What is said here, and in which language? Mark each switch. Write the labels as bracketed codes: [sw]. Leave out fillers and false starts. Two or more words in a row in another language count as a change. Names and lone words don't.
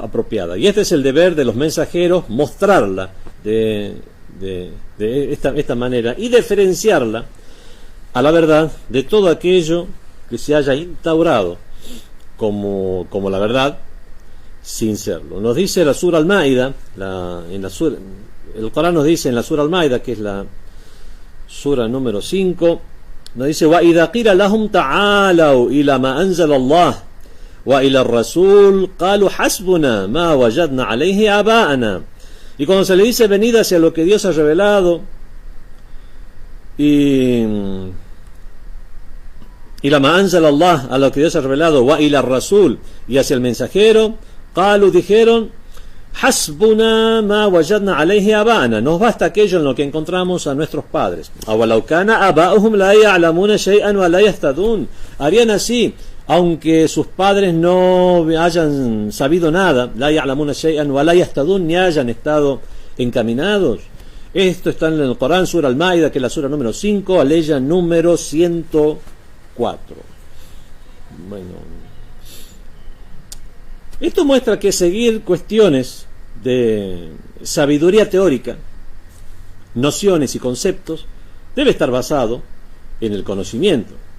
[es] Y este es el deber de los mensajeros: mostrarla de esta manera y diferenciarla a la verdad de todo aquello que se haya instaurado como la verdad sin serlo. Nos dice la Sura Al-Maida, el Corán nos dice en la Sura Al-Maida, que es la Sura número 5, nos dice: [ar] وَإِذَا قِيلَ لَهُمْ تَعَالَوْا إِلَى مَا أَنزَلَ اللَّهُ وَإِلَى الرَّسُولِ قَالُوا حَسْبُنَا مَا وَجَدْنَا عَلَيْهِ آبَاءَنَا. [es] Y cuando se le dice venid hacia lo que Dios ha revelado y [ar] لا ما أنزل الله, [es] a lo que Dios ha revelado, [ar] وإلى رسول, [es] y hacia el mensajero, qalu, dijeron, [ar] حسبنا ما وجدنا عليه آباءنا, [es] nos basta aquello en lo que encontramos a nuestros padres. [ar] أولو كان آباؤهم لا يعلمون شيئا ولا يهتدون. [es] Harían así aunque sus padres no hayan sabido nada, [ar] لا يعلمون شيئا ولا يهتدون, [es] ni hayan estado encaminados. Esto está en el Corán, Sura Al-Maida, que es la sura número 5, aleya número 104. Bueno, esto muestra que seguir cuestiones de sabiduría teórica, nociones y conceptos, debe estar basado en el conocimiento.